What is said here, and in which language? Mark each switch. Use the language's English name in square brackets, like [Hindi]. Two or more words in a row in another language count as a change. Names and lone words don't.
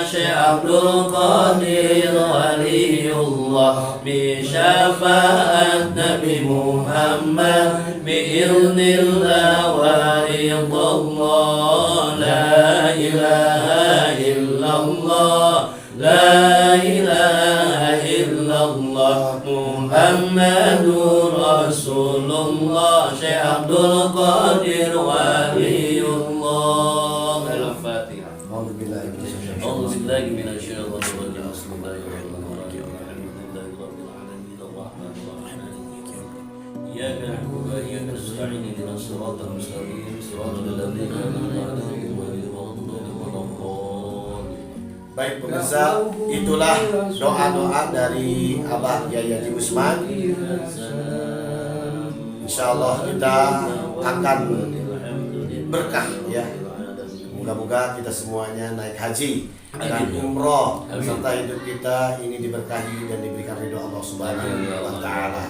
[Arabic] شيخ عبد القادر ولي الله بشفاعة النبي محمد بإذن الله ورضا الله لا إله إلا الله لا إله إلا الله محمد رسول الله شيخ عبد القادر ولي الله. الفاتحة. أعوذ بالله من الشيطان الرجيم. بسم الله الرحمن الرحيم. الحمد لله رب العالمين الرحمن الرحيم. إياك نعبد وإياك نستعين اهدنا الصراط المستقيم صراط الذين أنعمت عليهم غير المغضوب عليهم ghairil maghdubi 'alaihim. [Indonesian] Baik pemirsa, itulah doa-doa dari Abah Kiai Haji Usman. Insyaallah kita akan berkah ya. Moga-moga kita semuanya naik haji dan umroh serta hidup kita ini diberkahi dan diberikan ridho Allah [Arabic] سبحانه وتعالى.